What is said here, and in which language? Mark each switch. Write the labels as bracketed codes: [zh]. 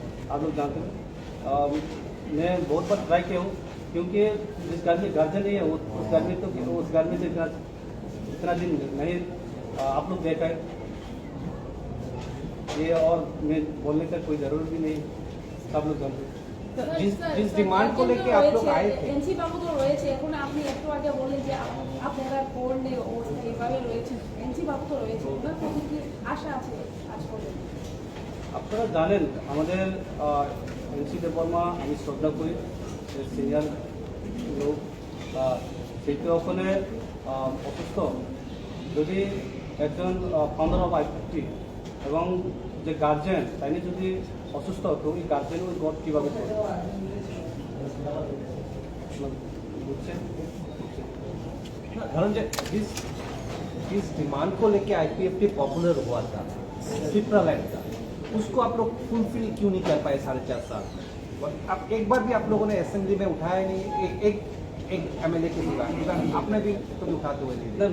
[hi] आप लोग जानते हैं मैं बहुत बार ट्राई किया हूँ क्योंकि जिस घर में गार्जियन नहीं है उस घर में तो उस घर में इतना दिन नहीं आप लोग देखा है ये, और मैं बोलने का कोई जरूरत भी नहीं, सब लोग जानते हैं। जिस डिमांड को लेके आप लोग आए थे [bn] এনসি বাবু তো রয়েছে, এখন আপনি একটু আগে বললেন যে আপনারা করলে ও এইভাবে রয়েছে, এনসি বাবু তো রয়েছে, ওনার প্রতি কি আশা আছে আজ পর্যন্ত? আপনারা জানেন আমাদের NC দেববর্মা আমি শ্রদ্ধা করি সিনিয়র লোক, সেটি ওখানে অসুস্থ যদি একজন ফাউন্ডার অফ IPFT এবং যে গার্জেন তাই যদি অসুস্থ তো ওই গার্জেন ওই গড কীভাবে করে বুঝছেন? [hi] धनंजय, जिस डिमांड को लेके IPFT पॉपुलर हुआ था टिप्रालैंड का, उसको आप लोग फुलफिल क्यों नहीं कर पाए 4.5 साल में? अब एक बार भी आप लोगों ने असेंबली में उठाया नहीं, एक MLA के सिवा आपने भी कभी उठाते हुए नहीं?